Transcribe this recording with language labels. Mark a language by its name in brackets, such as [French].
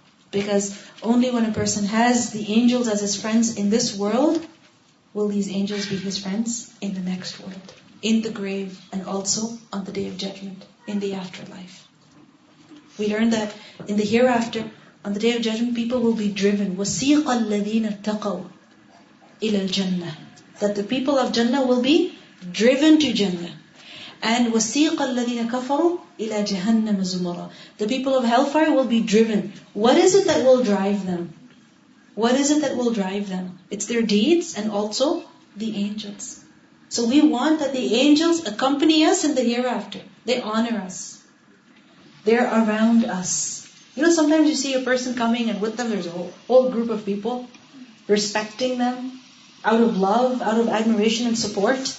[English] Because only when a person has the angels as his friends in this world, will these angels be his friends in the next world, in the grave, and also on the day of judgment, in the afterlife. We learn that in the hereafter, on the day of judgment, people will be driven. [Arabic] وَسِيقَ الَّذِينَ اتَّقَوْا إِلَى الْجَنَّةِ. [English] That the people of Jannah will be driven to Jannah. [Arabic] And وَسِيقَ الَّذِينَ كَفَرُوا إِلَى جَهَنَّمَ زُمَرًا. [English] The people of hellfire will be driven. What is it that will drive them? What is it that will drive them? It's their deeds and also the angels. So we want that the angels accompany us in the hereafter. They honor us. They're around us. You know, sometimes you see a person coming and with them there's a whole group of people respecting them out of love, out of admiration and support.